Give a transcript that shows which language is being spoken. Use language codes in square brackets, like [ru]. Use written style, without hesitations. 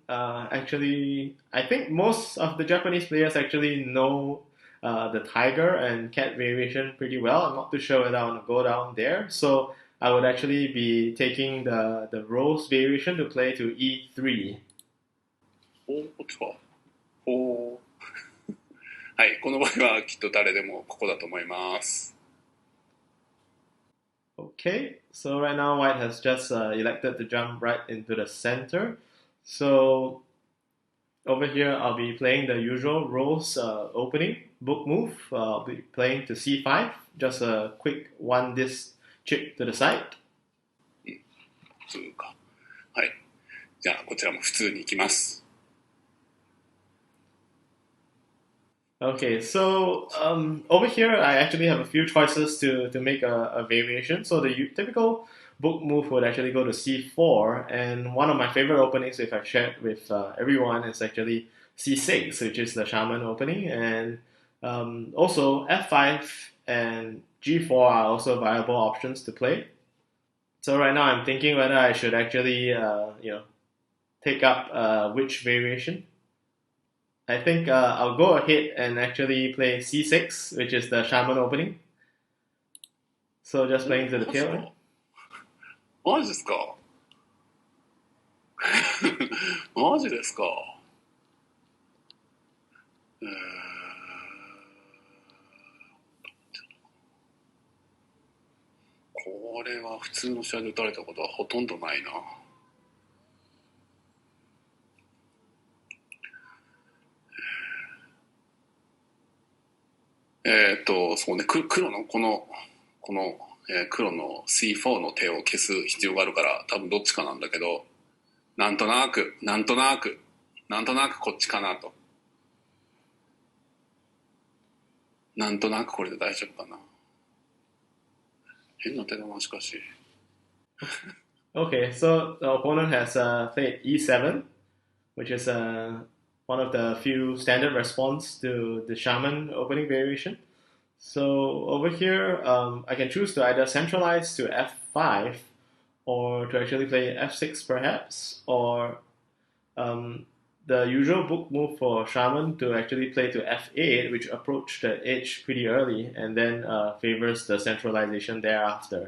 [en] Actually, I think most of the Japanese players actually know the tiger and cat variation pretty well. I'm not too sure whether I want to go down there. So I would actually be taking the rose variation to play to e3. [ja] おっと。おはい、この場合はきっと誰でもここだと思います。 [en] Okay, so right now white has just elected to jump right into the center. So over here I'll be playing the usual rose opening book move. I'll be playing to c5, just a quick one disc chip to the side. [ja] 普通か。はい。じゃあこちらも普通に行きます。 [en] Okay, so over here I actually have a few choices to make a variation. So the typical book move would actually go to c4, and one of my favorite openings, if I share it with everyone, is actually c6, which is the Shaman opening, and also f5 and g4 are also viable options to play. So right now I'm thinking whether I should actually take up which variation. I think I'll go ahead and actually play c6, which is the Shaman opening. So just playing to the tail end. [ja] マジですかマジですかこれは普通の試合で打たれたことはほとんどないな。そうね、黒の黒の C4 の手を消す必要があるから多分どっちかなんだけど、なんとなくこっちかなと。なんとなくこれで大丈夫かな。変な手だな、しかし。 [en] Okay, so the opponent has played e7, which is one of the few standard response to the Shaman opening variation. So over here, I can choose to either centralize to f5 or to actually play f6 perhaps, or the usual book move for Shaman to actually play to f8, which approach the edge pretty early and then favors the centralization thereafter.